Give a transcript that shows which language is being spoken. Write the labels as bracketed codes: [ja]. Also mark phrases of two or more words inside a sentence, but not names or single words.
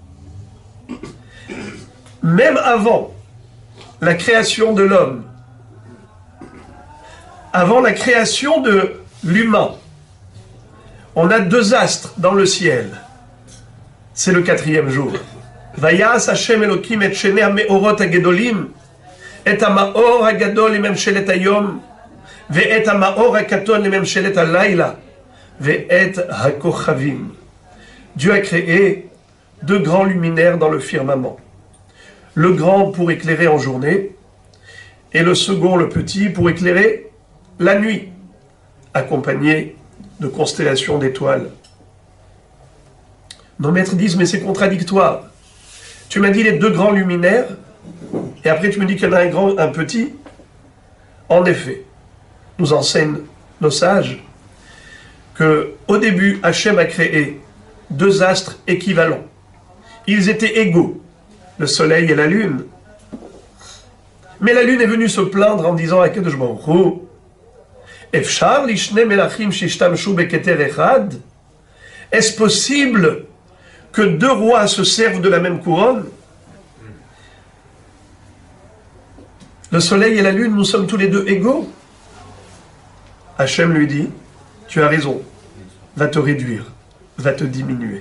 [fr] Même avant la création de l'homme, avant la création de l'humain, on a deux astres dans le ciel. C'est le 4e jour. [he] ויעש השם אלוהים את שני המאורות הגדולים את המאור הגדול לממשלת היום ואת המאור הקטן לממשלת הלילה ואת הכוכבים. [fr] Dieu a créé deux grands luminaires dans le firmament. Le grand pour éclairer en journée et le second, le petit, pour éclairer la nuit, accompagné de constellations d'étoiles. Nos maîtres disent, mais c'est contradictoire. Tu m'as dit les deux grands luminaires, et après tu me dis qu'il y en a un grand, un petit. En effet, nous enseignent nos sages que au début, Hachem a créé deux astres équivalents. Ils étaient égaux, le soleil et la lune. Mais la lune est venue se plaindre en disant à Kadosh Baruch Hu, [he] אפשר לשני מלכים שישתמשו בכתר אחד, [fr] Est-ce possible que deux rois se servent de la même couronne? Le soleil et la lune, nous sommes tous les deux égaux. Hachem lui dit, tu as raison, va te réduire, va te diminuer.